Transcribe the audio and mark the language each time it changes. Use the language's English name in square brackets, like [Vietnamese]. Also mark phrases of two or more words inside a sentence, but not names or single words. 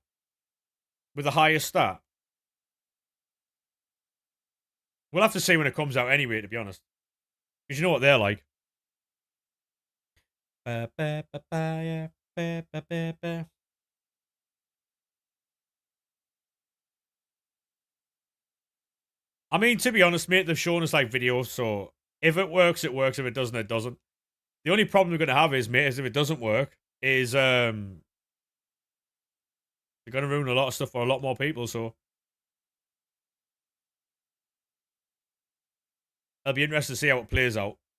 [English] With a higher stat. We'll have to see when it comes out anyway, to be honest. Because you know what they're like. Ba, ba, ba, ba, yeah. Ba, ba, ba, ba. I mean, to be honest, mate, they've shown us like videos, so if it works, it works. If it doesn't, it doesn't. The only problem we're gonna have is, mate, is if it doesn't work, is they're gonna ruin a lot of stuff for a lot more people, so it'll be interesting to see how it plays out.